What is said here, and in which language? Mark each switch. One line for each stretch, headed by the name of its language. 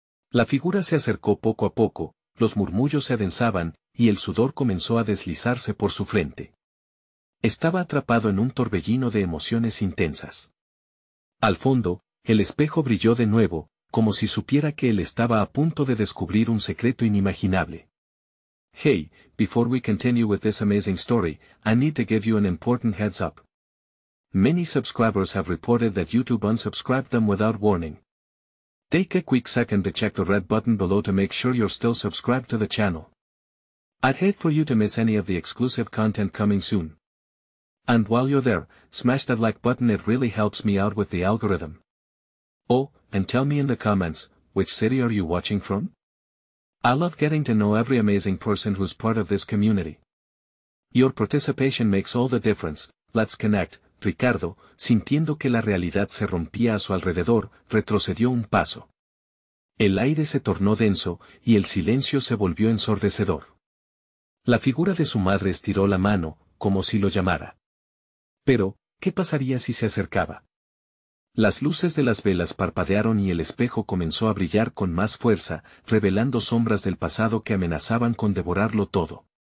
Spanish: La figura se acercó poco a poco, los murmullos se adensaban, y el sudor comenzó a deslizarse por su frente. Estaba atrapado en un torbellino de emociones intensas. Al fondo, el espejo brilló de nuevo, como si supiera que él estaba a punto de descubrir un secreto inimaginable.
English: Hey, before we continue with this amazing story, I need to give you an important heads up. Many subscribers have reported that YouTube unsubscribed them without warning. Take a quick second to check the red button below to make sure you're still subscribed to the channel. I'd hate for you to miss any of the exclusive content coming soon. And while you're there, smash that like button, it really helps me out with the algorithm. Oh, and tell me in the comments, which city are you watching from? I love getting to know every amazing person who's part of this community. Your participation makes all the difference. Let's connect.
Spanish: Ricardo, sintiendo que la realidad se rompía a su alrededor, retrocedió un paso. El aire se tornó denso, y el silencio se volvió ensordecedor. La figura de su madre estiró la mano, como si lo llamara. Pero, ¿qué pasaría si se acercaba? Las luces de las velas parpadearon y el espejo comenzó a brillar con más fuerza, revelando sombras del pasado que amenazaban con devorarlo todo.